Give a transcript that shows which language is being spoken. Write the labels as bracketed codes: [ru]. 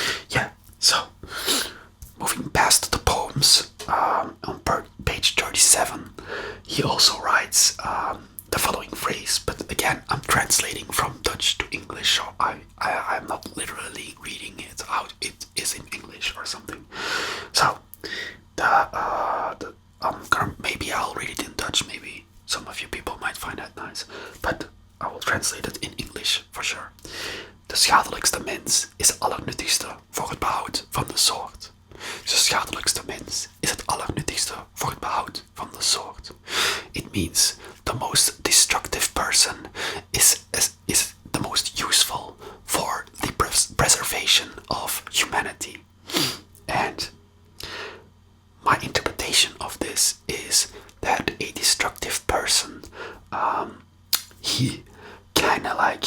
[en] Yeah, so moving past the poems, on page 37, he also writes the following phrase, but again, I'm translating from Dutch to English, so I'm not literally reading it out. It is in English or something. So maybe I'll read it in Dutch. Maybe some of you people might find that nice, but I will translate it in English for sure. [nl] De schadelijkste mens is het allernuttigste voor het behoud van de soort. De schadelijkste mens is het allernuttigste voor het behoud van de soort. [en] It means the most destructive person is the most useful for the preservation of humanity. And my interpretation of this is that a destructive person, he kind of